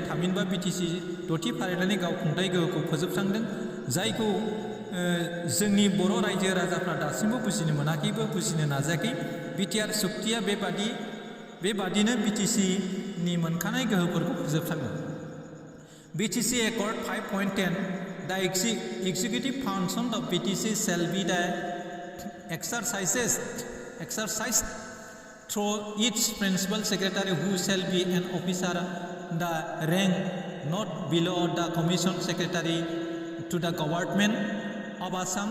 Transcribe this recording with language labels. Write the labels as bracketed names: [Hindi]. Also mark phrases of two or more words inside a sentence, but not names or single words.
[Bodo] थामहिनबा BTC द'थि फारिलाइनि गावखुंथाय गोहोखौ फोजोबस्रांदों, जायखौ जोंनि बर' रायजो राजाफ्रा दासिमबो बुजिनो मोनाखैबो, बुजिनो नाजायाखै। BTR सुक्तिया बेबादिनो BTCनि मोनखानाय गोहोफोरखौ फोजोबस्राङो। [English] BTC Accord 5.10 the executive function of BTC shall be the exercised through each principal secretary, who shall be an officer the rank not below the commission secretary to the government of Assam.